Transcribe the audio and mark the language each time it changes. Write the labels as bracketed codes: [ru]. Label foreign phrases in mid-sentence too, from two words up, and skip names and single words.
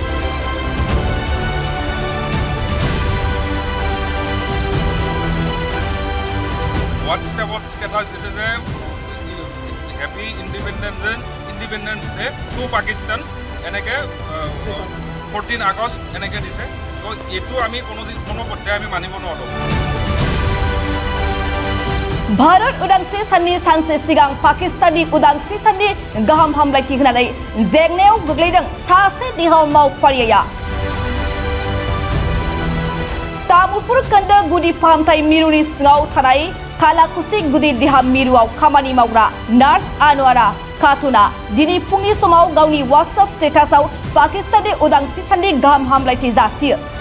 [as] হোৱাটছএপত ষ্টেটাছ দিছে যে [en] happy independence day to Pakistan, [as] এনেকৈ 14 আগষ্ট এনেকৈ দিছে। তো এইটো আমি কোনো পৰ্যায়ে আমি মানিব নোৱাৰোঁ। [brx] भारत उदांस्रि साननि सानसे सिगां पाकिस्ताननि उदांस्रि साननि गाहाम हामलायथि होनानै जेंनायाव गोग्लैदों सासे देहा मावफारिया। तामुलपुर खोन्दो गुदि फाहामथाय मिरुनि सिङाव थानाय कालाकुसि गुदि देहा मिरुआव खामानि मावग्रा नार्स आनवारा खातुना दिनै फुंनि समाव गावनि वाट्सएप स्टेटासआव पाकिस्ताननि उदांस्रि साननि गाहाम हामलायथि जासियो।